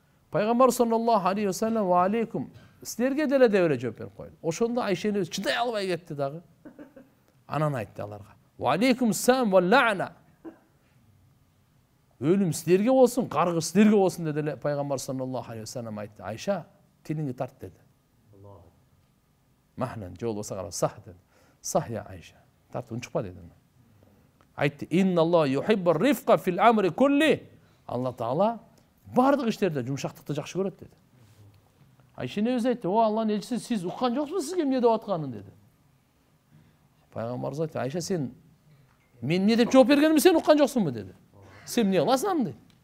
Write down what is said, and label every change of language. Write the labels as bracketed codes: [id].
[ky] Пайгамбар саллаллаху алейхи вассалам [ar] ва алейкум [ky] силерге деле деп эле жооп берип койду. Ошондо Айша энебиз чыдай албай кетти дагы. Анан айтты аларга: [ar] "Ва алейкум сам ва ла'на." [ky] Өлүм силерге болсун, каргыш силерге болсун деди эле пайгамбар саллаллаху алейхи вассалам айтты. Айша, тилиңди тарт деди. Махнан жол болсо кара, сах деди. Сах я Айша. Тарт унчукпа деди. Айтты: [ar] "Инналлаху юхиббур рифqa фил амри кулли." [ky] Алла Таала бардык иштерде жумшактыкты жакшы көрөт деди. Айша энебиз айтты: "О Алланын элчиси, сиз уккан жоксуңуз сизге эмне деп атканын?" деди. Пайгамбарыбыз айтты: "Айша, сен мен эмне деп жооп бергенимди сен уккан жоксуңбу?" деди. "Сен эмне кыласың?" деди.